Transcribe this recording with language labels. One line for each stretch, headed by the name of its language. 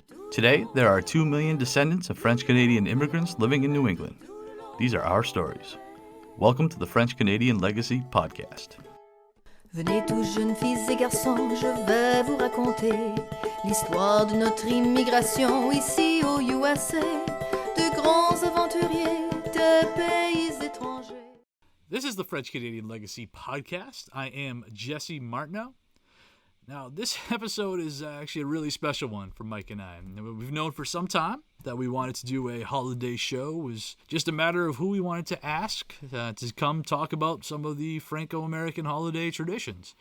English: Today, there are 2 million descendants of French-Canadian immigrants living in New England. These are our stories. Welcome to the French-Canadian Legacy Podcast.
French: Venez tous jeunes filles et garçons, je vais vous raconter l'histoire de notre immigration ici au USA, de grands aventuriers, de pays étrangers.
English: This is the French-Canadian Legacy Podcast. I am Jesse Martineau. Now, this episode is actually a really special one for Mike and I. We've known for some time that we wanted to do a holiday show. It was just a matter of who we wanted to ask to come talk about some of the Franco-American holiday traditions.